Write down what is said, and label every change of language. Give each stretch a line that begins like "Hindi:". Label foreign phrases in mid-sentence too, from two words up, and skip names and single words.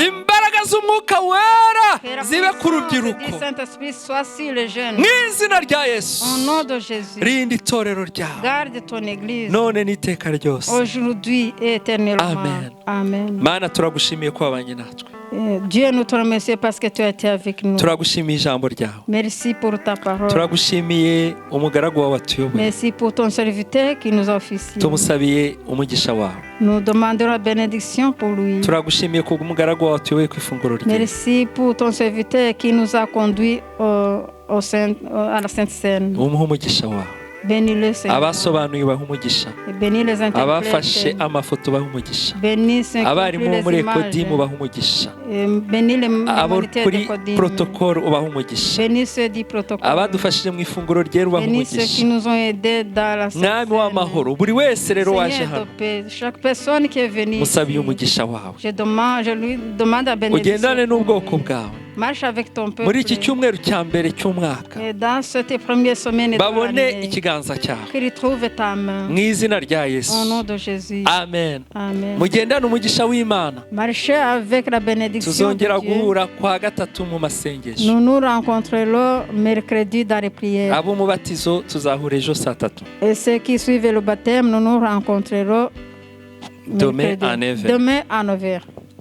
Kinyarwanda: imbaraga z'umwuka wera
French: Que la
Kinyarwanda: zibe ku
French: puissance du
Kinyarwanda: rubyiruko,
French: Saint-Esprit soit sur les jeunes.
Kinyarwanda: mu izina rya Yesu.
French: Au nom de Jésus,
Kinyarwanda: Rinda itorero ryawe
French: garde ton église
Kinyarwanda: none n'iteka ryose.
French: aujourd'hui et éternellement.
Kinyarwanda: Amen.
French: Amen.
Kinyarwanda: Mana, turagushimiye ko wabanye natwe,
French: Dieu, nous te remercions parce que tu as été avec nous.
Kinyarwanda: turagushimiye ijambo ryawe,
French: Merci pour ta parole.
Kinyarwanda: turagushimiye umugaragu wawe watuyoboye,
French: Merci pour ton serviteur qui nous a officié.
Kinyarwanda: tumusabiye umugisha wawe,
French: Nous demandons la bénédiction pour lui.
Kinyarwanda: turagushimiye ku umugaragu wawe watuyoboye ku ifunguro rye,
French: Merci pour ton serviteur qui nous a conduits à la Sainte Seine.
Kinyarwanda: umuhe umugisha wawe,
French: Bénis-le, Seigneur.
Kinyarwanda: abasobanuye ubahe umugisha,
French: Et bénis les
Kinyarwanda: abafashe
French: interprètes.
Kinyarwanda: amafoto bahe umugisha,
French: Bénis ceux qui
Kinyarwanda: abarimu
French: ont
Kinyarwanda: bo
French: pris
Kinyarwanda: muri
French: les images.
Kinyarwanda: ekodimu bahe umugisha,
French: Et bénis les
Kinyarwanda: abo
French: moniteurs
Kinyarwanda: kuri
French: de Codime.
Kinyarwanda: protokoro ubahe umugisha,
French: Bénis ceux du protocole.
Kinyarwanda: abadufashije mu ifunguro ryera ubahe
French: Bénis ceux qui
Kinyarwanda: umugisha.
French: nous ont aidés dans la Sainte
Kinyarwanda: Mwami w'amahoro, buri wese rero waje
French: Seigneur
Kinyarwanda: hano,
French: de paix, chaque personne qui est venue
Kinyarwanda: musabiye
French: ici,
Kinyarwanda: umugisha wawe,
French: je lui demande la bénédiction.
Kinyarwanda: ugendane n'ubwoko bwawe
French: Marche avec ton peuple.
Kinyarwanda: muri iki cyumweru cya mbere cy'umwaka,
French: Et dans cette première semaine de
Kinyarwanda: babone
French: l'année,
Kinyarwanda: ikiganza cyawe
French: qu'il trouve ta main.
Kinyarwanda: mu izina rya
French: Au nom
Kinyarwanda: Yesu.
French: de Jésus.
Kinyarwanda: Amen.
French: Amen.
Kinyarwanda: Mugendane umugisha w'Imana.
French: Marchez avec la bénédiction
Kinyarwanda: Tuzongera
French: de Dieu.
Kinyarwanda: guhura kwa gatatu mu masengesho.
French: Nous nous rencontrerons mercredi dans les prières.
Kinyarwanda: Abo mubatizo tuzahura ejo saa 3.
French: Et ceux qui suivent le baptême, nous nous rencontrerons Demain mercredi. à 9h. Demain à 9h.